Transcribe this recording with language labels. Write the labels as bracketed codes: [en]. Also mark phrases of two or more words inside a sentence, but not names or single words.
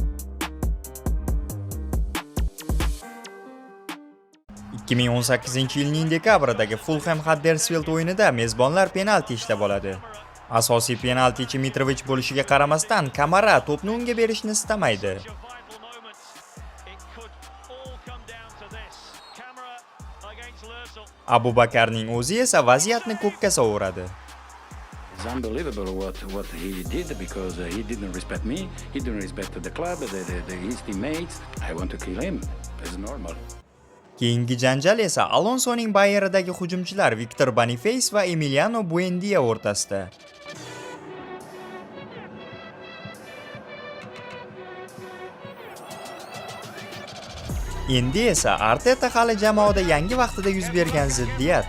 [uz] 2018-yilning dekabridagi Fulham Huddersfield o'yinida mezbonlar penalti ishlab oladi. Asosiy penaltichi Mitrovic bo'lishiga qaramasdan, Kamara to'pni unga berishni istamaydi. Abu Bakarning o'zi esa vaziyatni ko'kka sovuradi. [en] It's unbelievable what he did because he didn't respect me, he didn't respect the club, his teammates. I want to kill him. It's normal. [uz] Keyingi janjal esa Alonsoning Bayeridagi hujumchilar Victor Boniface va Emiliano Buendia o'rtasida. Endi esa Arteta hali jamoada yangi vaqtida yuz bergan ziddiyat.